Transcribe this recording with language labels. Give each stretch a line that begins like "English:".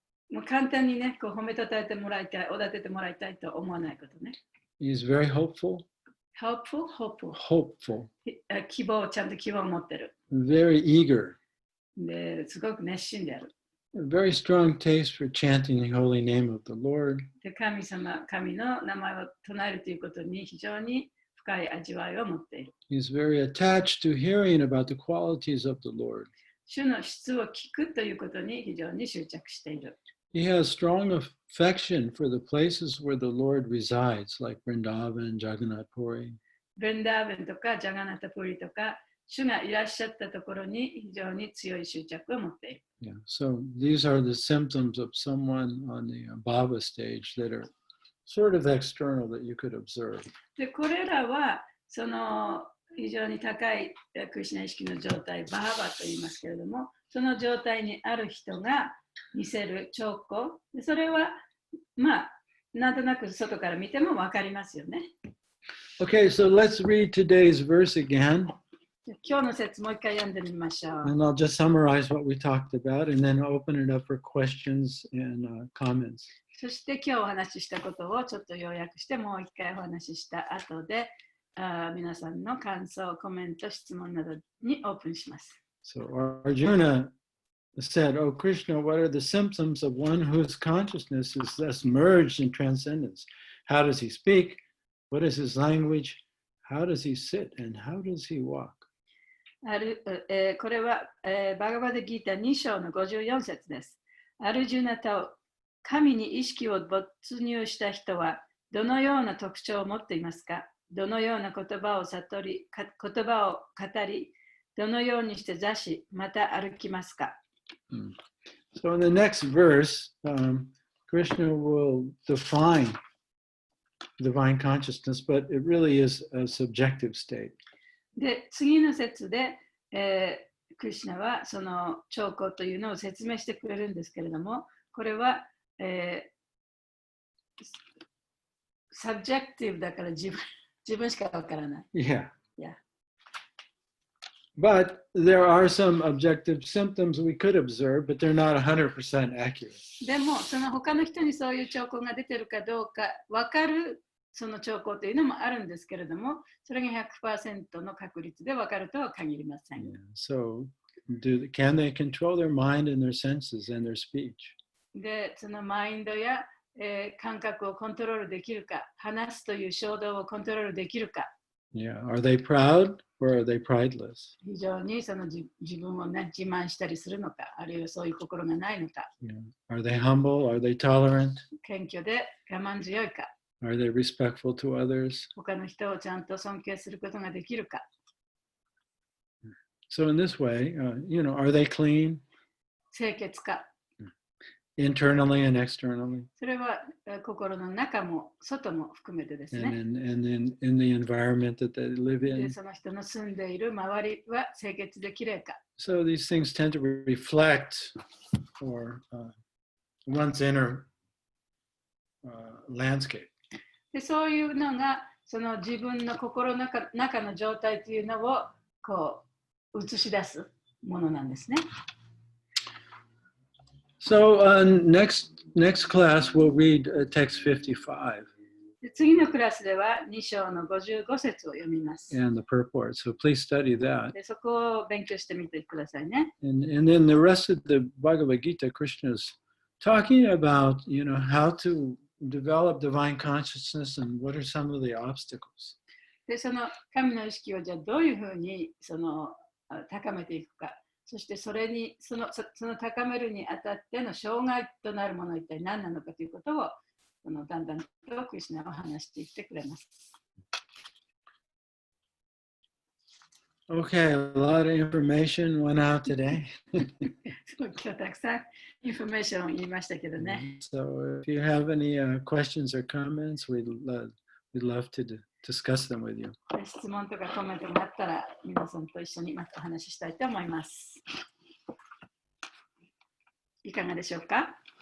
Japanese: もう簡単にね、こう褒めたたえてもらいたい、おだててもらいたいと思わないことね。
English: He's very hopeful. Hopeful.
Japanese: 希望、ちゃんと希望を持ってる。
English: Very eager.
Japanese: ですごく熱心である。
English: A very strong taste for chanting the holy name of the Lord.
Japanese: で、神の名前を唱えるということに非常に深い味わいを持っている。
English: He's very attached to hearing about the qualities of the Lord.
Japanese: 主の質を聞くということに非常に執着している。
English: He has strong affection for the places where the Lord resides, like Vrindavan, Jagannath Puri.
Japanese: ブリンダーベンとかジャガナタプリとか、主がいらっしゃったところに非常に強い執着を持っている。
English: Yeah, so these are the symptoms of someone on the Bhava stage that are sort of external that you could observe.
Japanese: で、これらはその非常に高いクリシュナ意識の状態、バーバと言いますけれども、その状態にある人が見せる兆候、それはなんとなく外から見ても分かりますよね。
English: Okay, so let's read today's verse again.
Japanese: 今日の説もう一回読んでみましょう。
English: And I'll just summarize what we talked about and then open it up for questions and comments.
Japanese: そして今日お話ししたことをちょっと要約してもう一回お話しした後で皆さんの感想、コメント、質問などにオープンします。
English: So Arjuna said, "Oh Krishna, what are the symptoms of one whose consciousness is thus merged in transcendence? How does he speak? What is his language? How does he sit? And how does he walk?"
Japanese: これは、バガバッドギータ2章の54節です。アルジュナタオ、神に意識を没入した人はどのような特徴を持っていますか？どのような言葉を悟り、言葉を語り、どのようにして座し、また歩きますか？
English: So in the next verse, Krishna will define divine consciousness, but it really is a subjective state.
Japanese: で、次の節で、クリシュナはその兆候というのを説明してくれるんですけれども、これは、subjective だから自分しかわからない。
English: Yeah. Yeah. But there are some objective symptoms we could observe, but they're not 100% accurate.
Japanese: でも、その他の人にそういう兆候が出てるかどうかわかるその兆候というのもあるんですけれども、それが 100% の確率でわかるとは限りません。
English: Yeah. So, can they control their mind and their senses and their speech?
Japanese: で、そのマインドや、感覚をコントロールできるか、話すという衝動をコントロールできるか。
English: Yeah. Are they proud or are they prideless?
Japanese: 非常にその自分を、ね、自慢したりするのか、あるいはそういう心がないのか。
English: Yeah. Are they humble? Are they tolerant?
Japanese: 謙虚で我慢強いか。
English: Are they respectful to others?
Japanese: 他の人をちゃんと尊敬することができるか。
English: So in this way, are they clean?
Japanese: 清潔か。
English: Internally and externally.
Japanese: それは心の中も外も含めてですね。
English: And in the environment that they live
Japanese: で、
English: in.
Japanese: その人の住んでいる周りは清潔できれいか。
English: So these things tend to reflect one's inner landscape.
Japanese: で、そういうのがその自分の心の中の状態というのをこう映し出すものなんですね。
English: So next class we'll read text 55.
Japanese: で、次のクラスでは2章の55節を読みます。
English: And the purport. So please study that.
Japanese: で、そこを勉強してみてくださいね。
English: And then the rest of the Bhagavad-Gita, Krishna is talking about, how to develop divine consciousness and what are some of the obstacles.
Japanese: で、その神の意識をじゃあどういうふうに高めていくか。そしてその高めるにあたっての障害となるものは一体何なのかということをだんだんとクリシュナは話していってくれます。
English: Okay, a lot of information went out today.
Japanese: 今日たくさんインフォメーションを言いましたけどね。
English: So if you have any questions or comments, we'd love to discuss them with you.
Japanese: 質問とかコメントがあったら皆さんと一緒にまたお話ししたいと思います。いかがでしょうか？